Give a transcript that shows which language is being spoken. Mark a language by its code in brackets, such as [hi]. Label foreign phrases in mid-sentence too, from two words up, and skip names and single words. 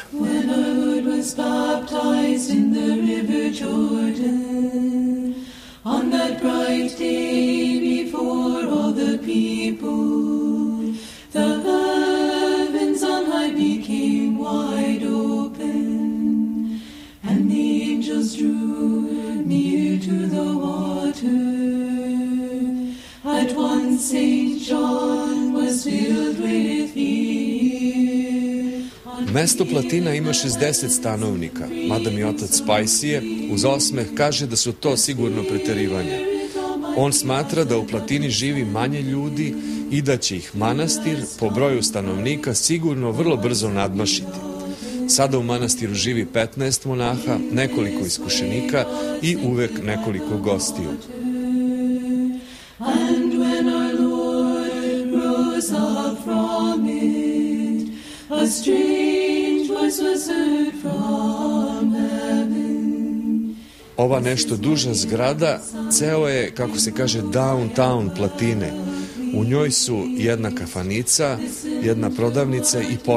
[en] When our Lord was baptized in the river Jordan, on that bright day before all the people, the heavens on high became wide open, and the angels drew near to the water. At once St. John was filled with fear. [sr] Mesto Platina ima 60 stanovnika, mada mi otac Spajsije uz osmeh kaže da su to sigurno preterivanja. On smatra da u Platini živi manje ljudi i da će ih Manastir po broju stanovnika sigurno vrlo brzo nadmašiti. Sada u Manastiru živi 15 monaha, nekoliko iskušenika i uvek nekoliko gostiju. [en] And when our Lord rose up from it, a strange voice was heard from heaven. [sr] Ova nešto duža zgrada ceo je, kako se kaže, downtown Platine. U njoj su jedna kafanica, jedna prodavnica i pošta.